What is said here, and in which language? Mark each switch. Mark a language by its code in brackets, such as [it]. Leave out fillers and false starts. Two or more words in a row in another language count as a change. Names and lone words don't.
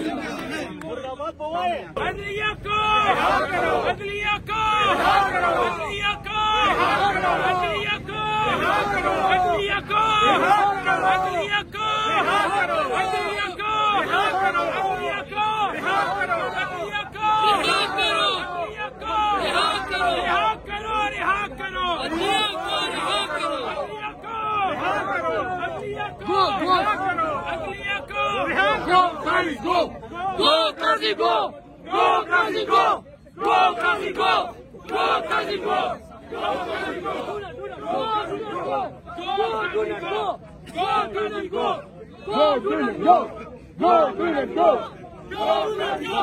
[ur] عدلیہ کو عدلیہ کو عدلیہ کو عدلیہ کو عدلیہ کو عدلیہ کو عدلیہ کو عدلیہ کو عدلیہ کو رہا کرو رہا کرو عدلیہ کو رہا کرو عدلیہ کو رہا کرو عدلیہ کو [en] Go, Kazi, go! Go, Kazi, go! Go, Kazi, go! Go, Kazi, go! Go, Kazi, go! Go, Kazi, go! Go, Kazi, go! Go, Kazi, go! Go, Kazi, go! Go, Kazi, go! Go, Kazi, go!